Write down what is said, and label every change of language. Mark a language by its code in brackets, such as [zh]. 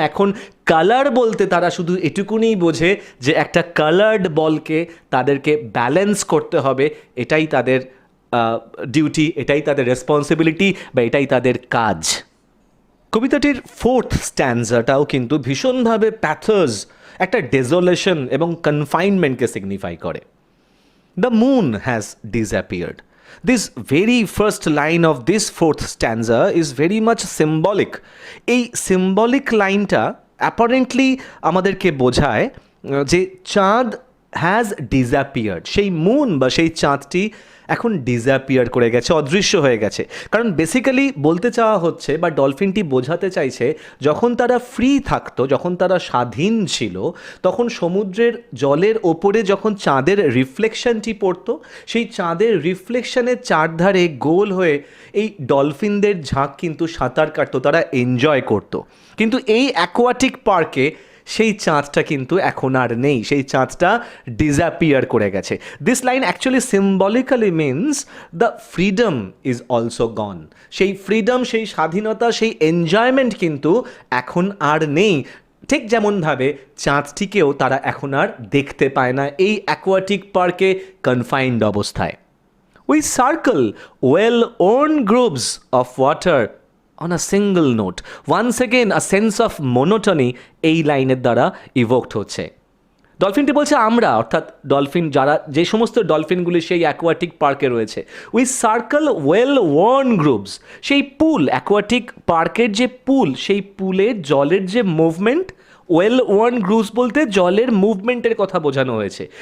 [bn] এখন কালার বলতে তারা শুধু এটুকুনি বোঝে যে একটা কালার্ড বলকে তাদেরকে ব্যালেন্স করতে হবে, এটাই তাদের ডিউটি, এটাই তাদের রেসপন্সিবিলিটি বা এটাই তাদের কাজ। কবিতাটির ফোর্থ স্ট্যান্জাটাও কিন্তু ভীষণভাবে প্যাথোস, একটা ডেজোলেশন এবং কনফাইনমেন্টকে সিগনিফাই করে। [en] The moon has disappeared. This very first line of this fourth stanza is very much symbolic. [bn] এই সিম্বলিক লাইনটা অ্যাপারেন্টলি আমাদেরকে বোঝায় যে চাঁদ [en] has disappeared, [bn] সেই মুন বা সেই চাঁদটি এখন ডিসঅ্যাপিয়ার করে গেছে, অদৃশ্য হয়ে গেছে। কারণ বেসিক্যালি বলতে চাওয়া হচ্ছে বা ডলফিনটি বোঝাতে চাইছে, যখন তারা ফ্রি থাকতো, যখন তারা স্বাধীন ছিল, তখন সমুদ্রের জলের ওপরে যখন চাঁদের রিফ্লেকশনটি পড়তো, সেই চাঁদের রিফ্লেকশনের চারধারে গোল হয়ে এই ডলফিনদের ঝাঁক কিন্তু সাঁতার কাটতো, তারা এনজয় করতো। কিন্তু এই অ্যাকোয়াটিক পার্কে সেই চাঁদটা কিন্তু এখন আর নেই, সেই চাঁদটা ডিসঅ্যাপিয়ার করে গেছে। [en] This line actually symbolically means the freedom is also gone. [bn] সেই ফ্রিডম, সেই স্বাধীনতা, সেই এনজয়মেন্ট কিন্তু এখন আর নেই। ঠিক যেমনভাবে চাঁদটিকেও তারা এখন আর দেখতে পায় না এই অ্যাকোয়াটিক পার্কে কনফাইন্ড অবস্থায়। [en] We circle well-worn grooves of water on a single note. Once again a sense of monotony [bn] এই লাইনের দ্বারা ইভোকড হচ্ছে। ডলফিনটি বলছে আমরা, অর্থাৎ ডলফিন যারা, যে সমস্ত ডলফিনগুলি সেই অ্যাকোয়াটিক পার্কে রয়েছে, [en] we circle well-worn grooves, [bn] সেই পুল, অ্যাকোয়াটিক পার্কের যে পুল, সেই পুলের জলের যে মুভমেন্ট, well-worn grooves বলতে জলের মুভমেন্টের কথা বোঝানো হয়েছে।